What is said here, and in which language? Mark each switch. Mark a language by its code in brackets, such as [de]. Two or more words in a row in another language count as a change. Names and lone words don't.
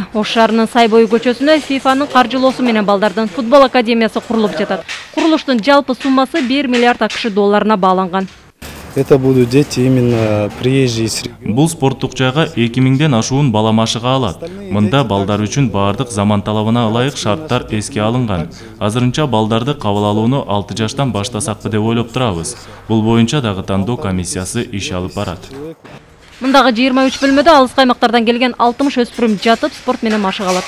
[ky] Ош шаарынын Сайбой көчөсүнө ФИФАнын каржылоосу менен балдардын футбол академиясы курулуп жатат. Курулуштун жалпы суммасы 1 миллиард АКШ долларына бааланган. [ru] Это будут дети именно приезжие с региона. [ky] Бул спорттук жайга 2000ден ашуун бала машыга алат. Мында балдар үчүн баардык заман талабына ылайык шарттар эске алынган. Азырынча балдарды кабыл алууну 6 жаштан баштасакпы деп ойлоп турабыз. Бул боюнча дагы тандоо комиссиясы иш алып барат. Мындагы 23 бөлмөдө алыскы аймактардан келген 60 өспүрүм жатып спорт менен машык алат.